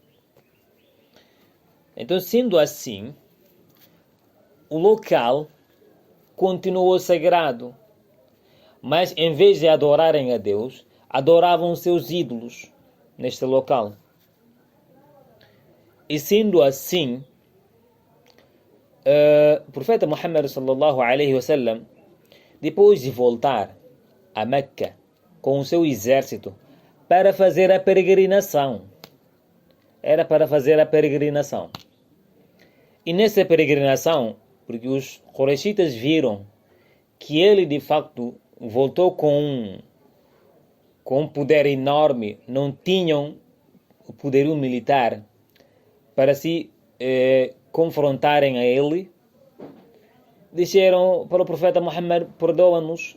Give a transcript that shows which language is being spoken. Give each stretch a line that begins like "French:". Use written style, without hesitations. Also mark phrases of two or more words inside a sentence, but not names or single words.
Portuguese: Então, sendo assim, o local continuou sagrado, mas em vez de adorarem a Deus, adoravam seus ídolos neste local. E sendo assim, o profeta Muhammad
Arabic: صلى الله عليه وسلم,
Portuguese: depois de voltar a Meca com o seu exército para fazer a peregrinação, e nessa peregrinação, porque os Quraishitas viram que ele de facto voltou com um poder enorme, não tinham o poderio militar para se confrontarem a ele, disseram para o profeta Muhammad: perdoa-nos.